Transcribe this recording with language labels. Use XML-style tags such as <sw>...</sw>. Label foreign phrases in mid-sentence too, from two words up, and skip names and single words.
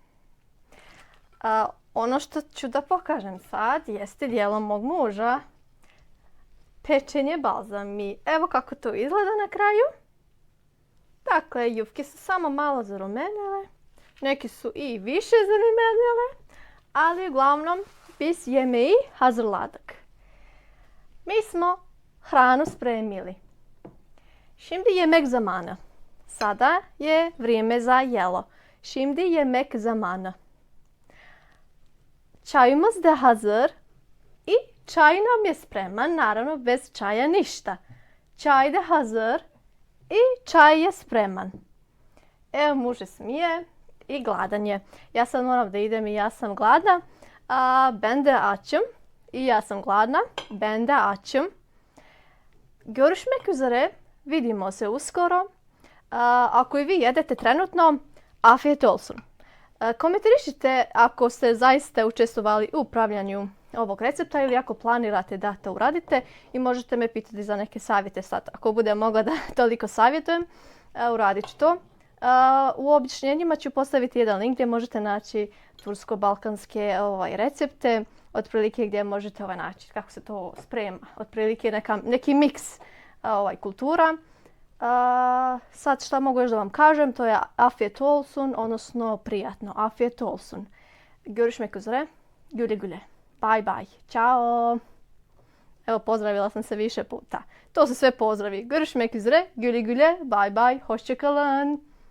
<bs>Ono što ću da pokažem sad jeste djelo mog muža. Pečenje balzami. Evo kako to izgleda na kraju. Dakle, jufke su samo malo zarumenele. Neki su i više zarumenele. Ali uglavnom</bs> <tr>biz yemeği hazırladık.</tr> <bs>Mi smo hranu spremili.</bs> <tr>Şimdi yemek zamanı.</tr> <bs>Sada je vrijeme za jelo.</bs> <tr>Şimdi yemek zamanı. Čajımız da hazır.</tr> <bs>I čaj nam je spreman. Naravno, bez čaja ništa.</bs> <tr>Čaj da hazır.</tr> <bs>I čaj je spreman. Evo, muž se smije i gladan je. Ja sad moram da idem i ja sam gladna.</bs> <tr>Ben de açım.</tr> <bs>I ja sam gladna.</bs> <tr>Ben de açım. Görüşmek üzere.</tr> <bs>Vidimo se uskoro. Ako i vi jedete trenutno,</bs> <tr>afiyet olsun.</tr> <bs>Komentarišite ako ste zaista učestvovali u pravljanju ovog recepta ili ako planirate da to uradite i možete me pitati za neke savjete sad. Ako budem mogla da toliko savjetujem, uradit ću to. U objašnjenjima ću postaviti jedan link gdje možete naći tursko-balkanske recepte, otprilike gdje možete naći kako se to sprema, otprilike neki miks kultura. Sad šta mogu još da vam kažem, to je</bs> <tr>afiyet olsun,</tr> <bs>odnosno prijatno.</bs> <tr>Afiyet olsun. Görüşmek üzere. Güle güle.</tr> <en>Bye bye.</en> <bs>Ćao. Evo, pozdravila sam se više puta. To su sve pozdravi.</bs> <tr>Görüşmek üzere. Güle güle.</tr> <en>Bye bye.</en> <tr>Hoşça kalın.</tr>